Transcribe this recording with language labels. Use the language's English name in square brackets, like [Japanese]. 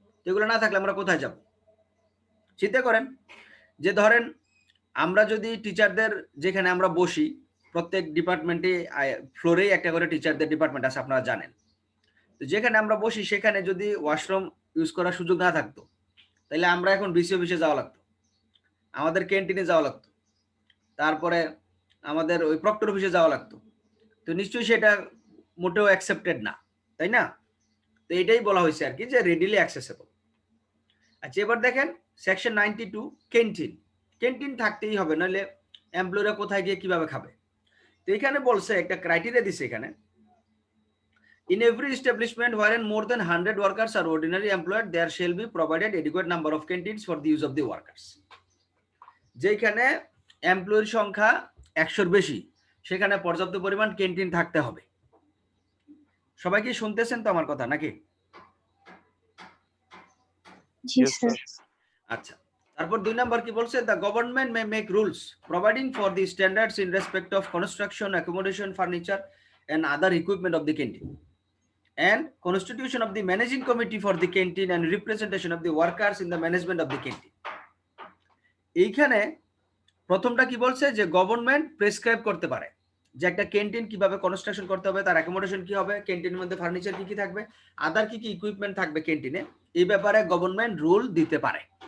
[Bangla] এগুলো না থাকলে আমরা কোথায় যাব? চিন্তা করেন যে ধরেন আমরা যদি টিচারদের যেখানে আমরা বসি, প্রত্যেক ডিপার্টমেন্টে ফ্লোরেই একটা করে টিচারদের ডিপার্টমেন্ট আছে আপনারা জানেন, তো যেখানে আমরা বসি সেখানে যদি ওয়াশরুম ইউজ করার সুযোগ না থাকতো তাহলে আমরা এখন বিসি অফিসে যাওয়া লাগতো, আমাদের ক্যান্টিনে যাওয়া লাগতো, তারপরে আমাদের ওই প্রক্টর অফিসে যাওয়া লাগতো। তো নিশ্চয়ই সেটা মোটেও অ্যাকসেপ্টেড না, তাই না? তো এটাই বলা হয়েছে আর কি যে রেডিলি অ্যাক্সেসেবল। আচ্ছা, এবার দেখেন সেকশন 92 ক্যান্টিন। ক্যান্টিন থাকতেই হবে, নাহলে এমপ্লয়িরা কোথায় গিয়ে কিভাবে খাবে? তো এখানে বলছে একটা ক্রাইটেরিয়া দিছে এখানে, [English] in every establishment wherein more than 100 workers are ordinary employed there shall be provided adequate number of canteens for the use of the workers. [Bangla] যেখানে এমপ্লয়ির সংখ্যা 100-র বেশি সেখানে পর্যাপ্ত পরিমাণ ক্যান্টিন থাকতে হবে। সবাই কি শুনতেছেন তো আমার কথা নাকি? জি স্যার। আচ্ছা, তারপর 2 নাম্বার কি বলছে? [English] the government may make rules providing for the standards in respect of construction, accommodation, furniture and other equipment of the canteen and constitution of the managing committee for the canteen and representation of the workers in the management of the canteen. [Bangla] এইখানে প্রথমটা কি বলছে যে government prescribe করতে পারে যে একটা canteen কিভাবে কনস্ট্রাকশন করতে হবে, তার অ্যাকোমোডেশন কি হবে, ক্যান্টিনের মধ্যে ফার্নিচার কি কি থাকবে, আদার কি কি ইকুইপমেন্ট থাকবে ক্যান্টিনে, এই ব্যাপারে গভর্নমেন্ট রুল দিতে পারে।